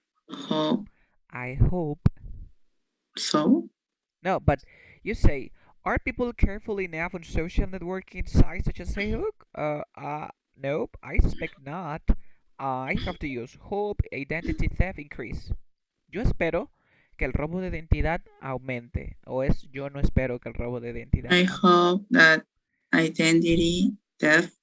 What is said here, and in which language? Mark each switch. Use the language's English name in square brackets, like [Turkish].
[English] hope hope so. no, but you say, are people careful enough on social networking sites such as Facebook? Nope, I suspect not. I have to use hope identity theft increase. [Spanish] Yo espero que el robo de identidad aumente. O es yo no espero que el robo de identidad [English] I hope that identity theft